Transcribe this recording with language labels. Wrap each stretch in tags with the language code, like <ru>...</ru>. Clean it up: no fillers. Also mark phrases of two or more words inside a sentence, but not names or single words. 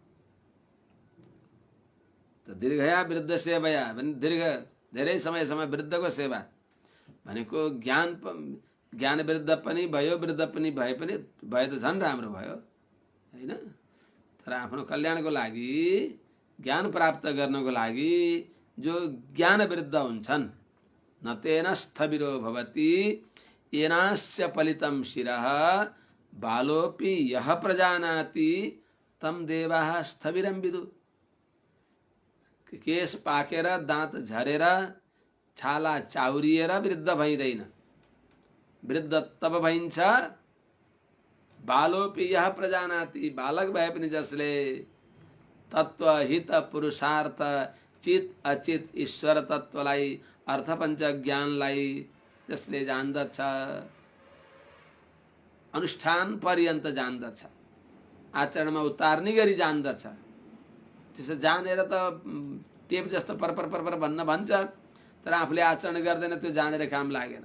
<ne>त</ne> <sa>दीर्घया वृद्ध सेवया</sa> <ne>भने दीर्घ धेरै समयसम्म वृद्धको सेवा भनेको ज्ञान वृद्ध पनि भयो, वृद्ध पनि भए त झन् राम्रो भयो हैन। तर आफ्नो कल्याणको लागि, ज्ञान प्राप्त गर्नको लागि जो ज्ञान वृद्ध हुन्छन्,</ne> <sa>न तेन स्थविरो भवति येनास्य फलितं शिरः बालोपि यः प्रजानाति तम देवाः स्थविरं विदु।</sa> <ne>केश पाकेर दाँत झरेर छाला चाउरिएर वृद्ध भइदैन, वृद्ध तब भइन्छ</ne> <sa>बालोपि यः प्रजानाति,</sa> <ne>बालक भए पनि जसले तत्व हित पुरुषार्थ चित अचित ईश्वर तत्वलाई अर्थ पञ्च ज्ञानलाई जसले जान्दछ, अनुष्ठान पर्यन्त जान्दछ, आचरणमा उतार्ने गरी जान्दछ, त्यसो जानेर त टेप जस्तो परपर परपर भन्न भन्छ, तर आफूले आचरण गर्दैन, त्यो जानेर काम लागेन।</ne>